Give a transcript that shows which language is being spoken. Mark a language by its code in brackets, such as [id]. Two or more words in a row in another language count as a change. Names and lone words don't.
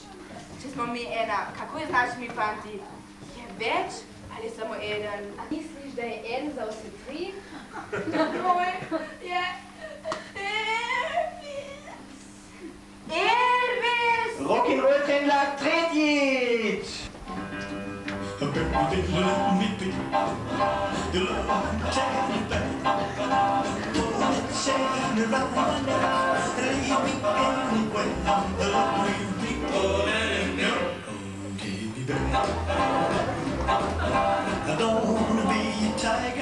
[sl] Če smo mi ena, kako je z našimi fanti? Je več ali samo eden? A misliš, da je en za vse tri? Moj je Elvis! Rock'n'Roll Händler tretjič! [en] Baby, let me be your love chain back. Pull the chain around my neck. Leave me anywhere. Let me be. Oh, let him go. Give me back. I don't wanna be a tiger.